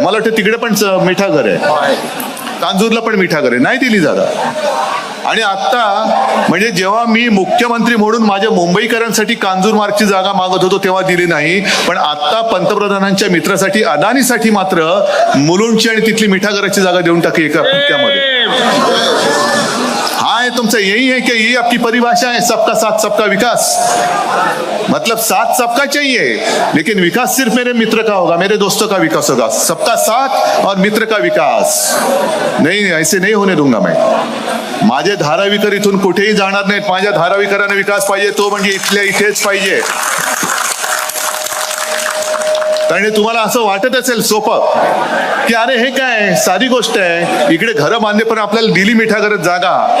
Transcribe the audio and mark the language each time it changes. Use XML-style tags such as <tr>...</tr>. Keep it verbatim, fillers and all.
<mr>मला वाटतं तिकडे पण मिठागर आहे, कांजूरला पण मिठागर आहे. नाही दिली जागा. आणि आत्ता म्हणजे जेव्हा मी मुख्यमंत्री म्हणून माझ्या मुंबईकरांसाठी कांजूर मार्गची जागा मागत होतो तेव्हा दिली नाही, पण आत्ता पंतप्रधानांच्या मित्रासाठी, अदानीसाठी मात्र मुलुंडची आणि तिथली मिठागराची जागा देऊन टाकली एका फटक्यामध्ये.</mr> <hi>हाय, तुमचं यही है कि ये आपकी परिभाषा है, सबका साथ सबका विकास. मतलब साथ सबका चाहिए, लेकिन विकास सिर्फ मेरे मित्र का होगा, मेरे दोस्तों का विकास होगा. सबका साथ और मित्र का विकास नहीं, ऐसे नहीं होने दूंगा मैं.</hi> <mr>माझे धारावीकर इथून कुठेही जाणार नाहीत. माझ्या धारावीकरांना विकास पाहिजे तो म्हणजे इथल्या इथेच पाहिजे. कारण तुम्हाला असं वाटत असेल सोपं की अरे हे काय साधी गोष्ट आहे, इकडे घरं बांधले पण आपल्याला दिली मिठागरात जागा.</mr>